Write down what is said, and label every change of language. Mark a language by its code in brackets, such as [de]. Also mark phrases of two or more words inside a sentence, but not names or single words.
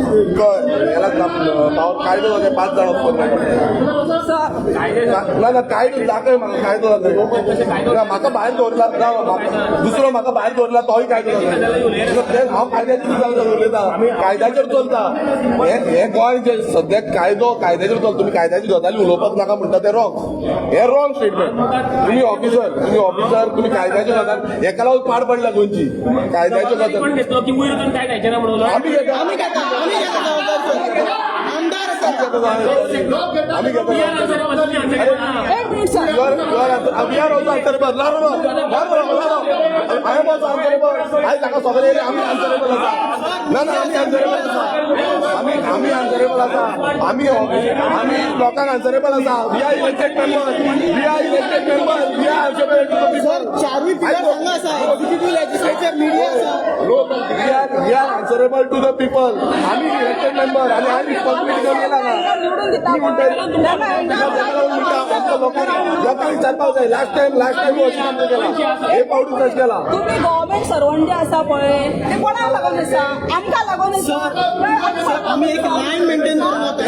[kok] कायदो दाखय 5 जाण वचपाचो ना कायदो दाखय म्हाका कायदो दाखय म्हाका भायर दवरला दुसरो म्हाका भायर दवरला तोय कायदो दाखय हांव कायद्याचेर उलयता कायद्याचेर चलता हे गोंय जे सद्याक कायद्याचेर चलता तुमी कायद्याची गजाली उलोवपाक नाका म्हणटा ते रॉंग हे [en] wrong statement [kok] तुम्ही ऑफिसर तुम्ही कायद्याच्यो गजाल हेका लागून पाड पडल्या गोंयची कायद्याच्यो गजाल आमी घेता आमदार आमी घेता [en] We are also answerable. I am also answerable. I am [kok] सगळे आमी [en] answerable [kok] आसा आमी [en] answerable [kok] आसा आमी [en] answerable [kok] आसा आमी लोकांक [en] answerable आसा we are elected members we are answerable to the people [kok] चारूय पिलर हांगा आसा [en] executive legislature media [kok] आसा [en] we are answerable to the people [kok] आमी [en] elected member [kok] आणि आमी रिस्पॉन्सिबिलिटी घेऊन गेला लोकांनी विचारपाक जाय [en] last time [kok] अशें केला हे पावटी तशें केला तुम्ही [en] government servant [kok] जे आसा पळय ते कोणाक लागून आसा आमकां लागून आसा आम्ही एक [en] line maintain [kok] करून वता